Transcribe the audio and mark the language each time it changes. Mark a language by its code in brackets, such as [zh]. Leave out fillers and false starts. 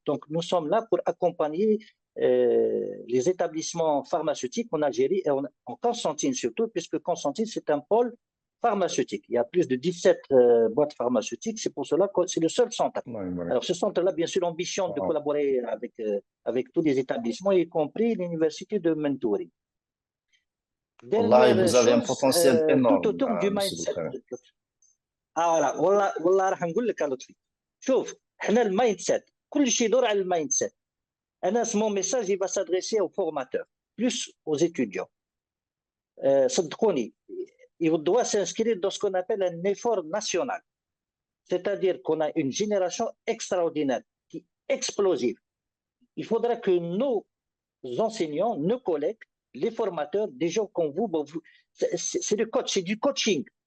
[fr] Donc, nous sommes là pour accompagner les établissements pharmaceutiques en Algérie et en Constantine surtout, puisque Constantine, c'est un pôle pharmaceutique. Il y a plus de 17 boîtes pharmaceutiques, c'est pour cela que c'est le seul centre. Alors, ce centre-là, bien sûr, l'ambition de collaborer avec tous les établissements, y compris l'université de Mentouri. Wallahi, vous avez un potentiel énorme. tout autour du mindset. [ar] voilà والله راح نقول لك يا لطفي. شوف احنا المايند سيت كل شيء يدور على المايند سيت. [fr] mon message il va s'adresser aux formateurs plus aux étudiants. صدقوني il doit s'inscrire dans ce qu'on appelle un effort national. C'est-à-dire qu'on a une génération extraordinaire qui est explosive. Il faudra que nos enseignants, nos collègues, les formateurs, des gens comme vous, c'est le coach, c'est du coaching.